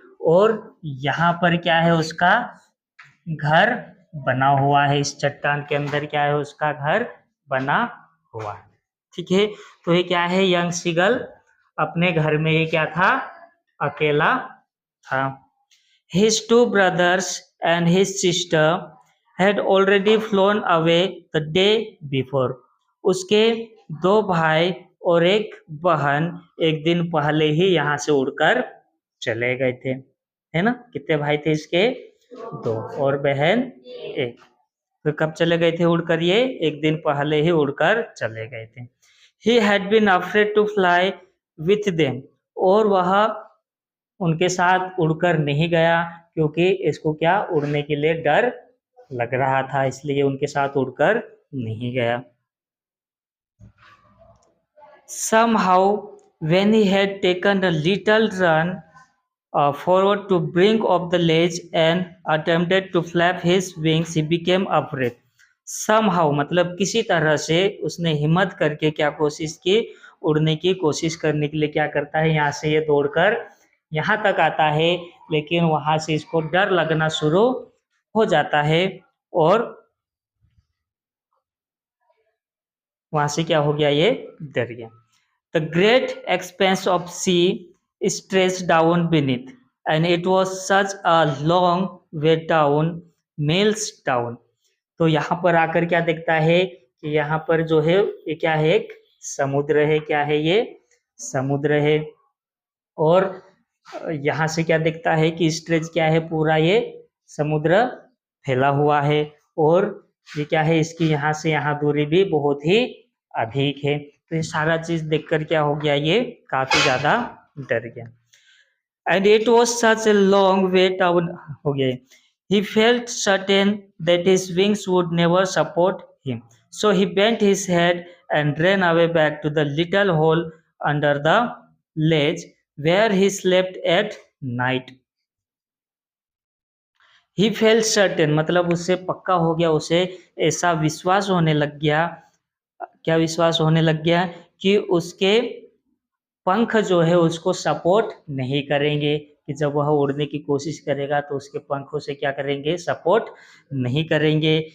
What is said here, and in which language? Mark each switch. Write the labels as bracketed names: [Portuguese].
[Hindi] और यहाँ पर क्या है, उसका घर बना हुआ है, इस चट्टान के अंदर क्या है, उसका घर बना हुआ है। ठीक है, तो ये क्या है, यंग सीगल अपने घर में ये क्या था, अकेला था। [English] His two brothers and his sister had already flown away the day before. [Hindi] उसके दो भाई और एक बहन एक दिन पहले ही यहाँ से उड़कर चले गए थे, है ना। कितने भाई थे इसके, दो, और बहन एक। तो कब चले गए थे उड़कर, ये एक दिन पहले ही उड़कर चले गए थे। [English] He had been afraid to fly with them, [Hindi] और वह उनके साथ उड़कर नहीं गया क्योंकि इसको क्या, उड़ने के लिए डर लग रहा था, इसलिए उनके साथ उड़कर नहीं गया। [English] Somehow when he had taken a little run forward to brink of the ledge and attempted to flap his wings, he became afraid. [Hindi] Somehow मतलब किसी तरह से उसने हिम्मत करके क्या कोशिश की, उड़ने की कोशिश करने के लिए क्या करता है, यहाँ से ये दौड़कर यहाँ तक आता है, लेकिन वहां से इसको डर लगना शुरू हो जाता है और वहां से क्या हो गया, ये डर गया। [English] The great expanse of sea stretched down beneath, and it was such a long way down, miles down. [Hindi] तो यहाँ पर आकर क्या देखता है कि यहाँ पर जो है ये क्या है, एक समुद्र है, क्या है, ये समुद्र है। और यहाँ से क्या दिखता है कि स्ट्रेच क्या है, पूरा ये समुद्र फैला हुआ है। और ये क्या है, इसकी यहाँ से यहाँ दूरी भी बहुत ही अधिक है। तो ये सारा चीज देखकर क्या हो गया, ये काफी ज्यादा डर गया। [English] and it was such a long way down, [Hindi] हो गया। [English] He felt certain that his wings would never support him, so he bent his head and ran away back to the little hole under the ledge where he slept at night. He felt certain [Hindi] मतलब उससे पक्का हो गया, उसे ऐसा विश्वास होने लग गया, क्या विश्वास होने लग गया कि उसके पंख जो है उसको सपोर्ट नहीं करेंगे, कि जब वह उड़ने की कोशिश करेगा तो उसके पंखों से क्या करेंगे, सपोर्ट नहीं करेंगे।